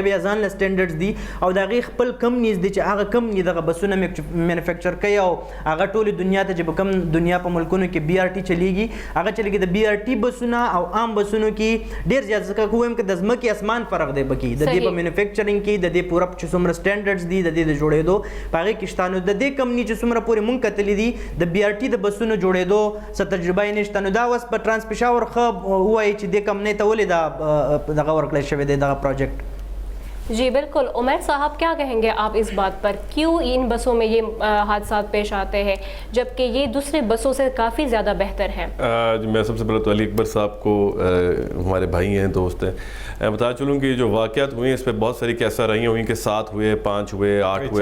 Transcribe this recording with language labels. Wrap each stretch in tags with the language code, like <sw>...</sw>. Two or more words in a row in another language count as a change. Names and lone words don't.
<ps>بیا ځان له سټینډرډز دي او د هغې خپل کمپنیز دي چې هغه کمپني دغه بسونه مینوفیکچر کوي او هغه ټولې دنیا ته چې په کوم دنیا په ملکونو کې بي آر ټي چلیږي هغه چلیږي د بي آر ټي بسونه او عام بسونو کې ډېر زیات ځکه وایم که د ځمکې اسمان فرق دی پکې د دې په مینوفیکچرینګ کې د دې پوره چې څومره سټینډرډز دي د دې د جوړېدو په هغې کې شته نو د دې کمپني چې څومره پورې مونږ کتلي دي د بي آر ټي د بسونو جوړېدو څه تجربه یې نشته نو دا اوس په ټرانس پېښور ښه ووایي چې دې کمپنۍ ته ولې دا دغه ورکړی شوی دی دغه پروجیکٹ</ps> <ur>جی بالکل عمیر صاحب کیا کہیں گے آپ اس بات پر کیوں ان بسوں میں یہ حادثات پیش آتے ہیں جبکہ یہ دوسرے بسوں سے کافی زیادہ بہتر ہیں؟ میں سب سے پہلے تو علی اکبر صاحب کو ہمارے بھائی ہیں دوست ہیں بتا چلوں کہ جو واقعات ہوئے ہیں اس پہ بہت ساری کیسا رہی ہوئی کہ 7 ہوئے 5 ہوئے 8 ہوئے</ur>